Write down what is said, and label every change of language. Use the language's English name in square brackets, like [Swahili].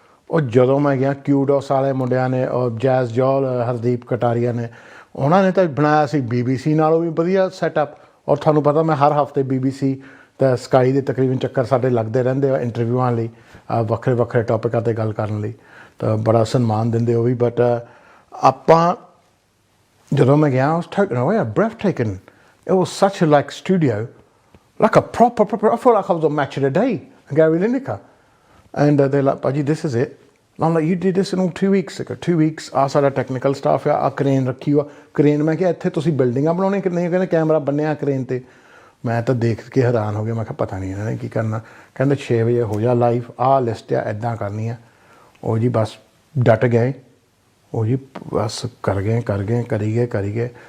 [Punjabi] ਉਹ ਜਦੋਂ ਮੈਂ ਗਿਆ ਕਿਊਡੋਸ ਵਾਲੇ ਮੁੰਡਿਆਂ ਨੇ, ਉਹ ਜੈਜ਼ ਜੌਲ, ਹਰਦੀਪ ਕਟਾਰੀਆ ਨੇ, ਉਹਨਾਂ ਨੇ ਤਾਂ ਬਣਾਇਆ ਸੀ BBC ਨਾਲੋਂ ਵੀ ਵਧੀਆ ਸੈਟਅਪ। ਔਰ ਤੁਹਾਨੂੰ ਪਤਾ ਮੈਂ ਹਰ ਹਫ਼ਤੇ BBC ਤਾਂ ਸਕਾਈ ਦੇ ਤਕਰੀਬਨ ਚੱਕਰ ਸਾਡੇ ਲੱਗਦੇ ਰਹਿੰਦੇ ਆ ਇੰਟਰਵਿਊਆਂ ਲਈ, ਵੱਖਰੇ ਵੱਖਰੇ ਟੌਪਿਕਾਂ 'ਤੇ ਗੱਲ ਕਰਨ ਲਈ, ਤਾਂ ਬੜਾ ਸਨਮਾਨ ਦਿੰਦੇ ਉਹ ਵੀ। ਬਟ ਆਪਾਂ ਜਦੋਂ ਮੈਂ ਗਿਆ ਉਸ breathtaking. [English] It was such a like studio, like a proper I felt like I was on Match of the Day, Gary Lineker. And they're like, Paji, this is it. And I'm like, you did this in all 2 weeks ago. [Punjabi] 2 weeks, ਆਹ ਸਾਡਾ technical staff ਆ, crane ਰੱਖੀ ਹੋਆ। Crane ਮੈਂ ਕਿਹਾ ਇੱਥੇ ਤੁਸੀਂ ਬਿਲਡਿੰਗਾਂ ਬਣਾਉਣੀਆਂ ਕਿ ਨਹੀਂ, ਕਹਿੰਦੇ ਕੈਮਰਾ ਬੰਨਿਆ ਕਰੇਨ 'ਤੇ। ਮੈਂ ਤਾਂ ਦੇਖ ਕੇ ਹੈਰਾਨ ਹੋ ਗਿਆ, ਮੈਂ ਕਿਹਾ ਪਤਾ ਨਹੀਂ ਇਹਨਾਂ ਨੇ ਕੀ ਕਰਨਾ। ਕਹਿੰਦੇ 6 ਵਜੇ ਹੋ ਜਾ ਲਾਈਵ, ਆਹ ਲਿਸਟ ਆ ਇੱਦਾਂ ਕਰਨੀ ਆ। ਉਹ ਜੀ ਬਸ ਡਟ ਗਏ, ਉਹ ਜੀ ਬਸ ਕਰੀ ਗਏ।